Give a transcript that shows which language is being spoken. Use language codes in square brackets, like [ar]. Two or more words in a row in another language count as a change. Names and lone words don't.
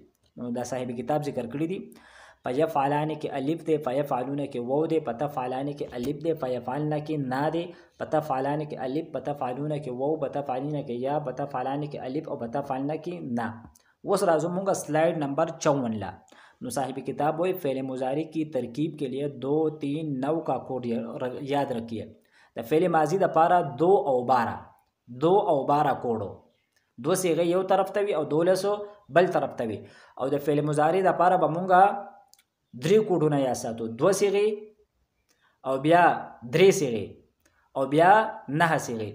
[ps] نو دا صاحب کتاب ذکر کړی دي. فیفعلان کې الف دی، فیفعلون کې واو دی، پتفعلان کې الف دی، فیفعلن کې نا دی، پتفعلان کې الف، پتفعلون کې واو، پتفعلین کې یا، پتفعلان کې الف او پتفعلن کې نا. اوس راځو مونږه سلائیڈ نمبر 54 لا. نو صاحب کتاب [ur] وہی فعل مضارع کی ترکیب کے لیے 2، 3، 9 کا کوڈ یاد رکھیے. [ps] د فعل ماضی د پاره 2 او 12 کوډو، 2 صيغه یو طرف ته وي او 12 بل طرف ته وي. او د فعل مضارع د پاره به مونږه 3 کوډونه یا ساتو، 2 صيغه او بیا 3 صيغه او بیا 9 صيغه.